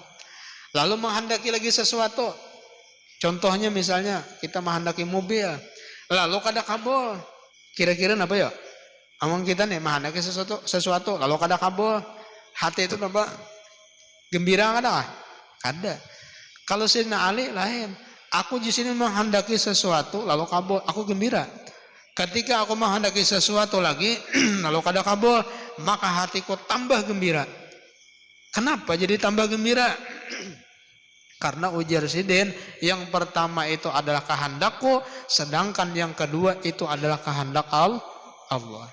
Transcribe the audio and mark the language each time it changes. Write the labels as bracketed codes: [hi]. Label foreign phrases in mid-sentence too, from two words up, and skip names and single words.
[bjn] Lalu menghendaki lagi sesuatu, contohnya misalnya kita menghendaki mobil, lalu kada kabul, kira-kira apa ya? Amang kita nih menghendaki sesuatu, lalu kada kabul, hati itu apa? Gembira kada? Kada. [id] Kalau Sayyidina Ali lain, aku di sini menghendaki sesuatu, lalu kabul, aku gembira. Ketika aku menghendaki sesuatu lagi, lalu kada kabul, maka hatiku tambah gembira. Kenapa jadi tambah gembira? Karena ujar Sidin, yang pertama itu adalah kehendakku, sedangkan yang kedua itu adalah kehendak Allah.